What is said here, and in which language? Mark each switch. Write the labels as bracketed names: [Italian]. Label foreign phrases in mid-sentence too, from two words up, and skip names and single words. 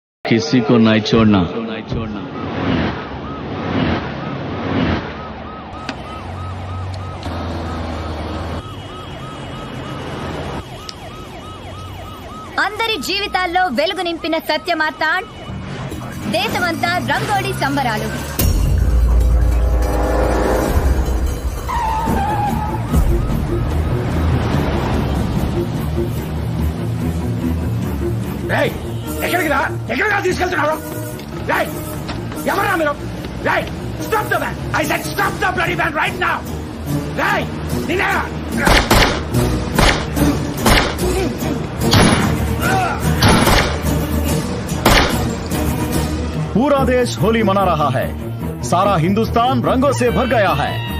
[Hindi] किसी को नहीं छोड़ना। [Telugu] అందరి జీవితాల్లో వెలుగు నింపిన సత్యమార్తాండ్, దేశమంతా రంగోళీ సంబరాలు. ఎక్కడికి తీసుకెళ్తున్నారు? ఎవరా మీరు? [English] Stop the van! I said stop the bloody van right now! [Hindi] पूरा देश होली मना रहा है, सारा हिंदुस्तान रंगों से भर गया है.